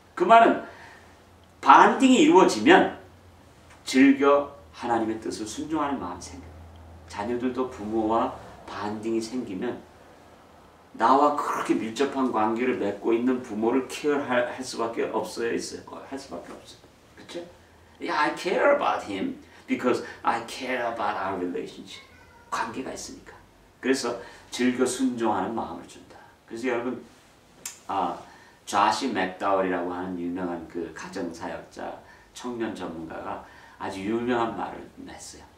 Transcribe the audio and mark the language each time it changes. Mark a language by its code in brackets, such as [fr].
[ko] 그 말은 반딩이 이루어지면 즐겨 하나님의 뜻을 순종하는 마음이 생겨요. 자녀들도 부모와 반딩이 생기면 나와 그렇게 밀접한 관계를 맺고 있는 부모를 케어할 수밖에 없어요? 있어요? 할 수밖에 없어요. 그렇죠? [en] Yeah, I care about him because I care about our relationship. [ko] 관계가 있으니까. 그래서 즐겨 순종하는 마음을 준다. 그래서 여러분, 좌시 맥다월이라고 하는 유명한 그 가정사역자, 청년 전문가가 아주 유명한 말을 냈어요.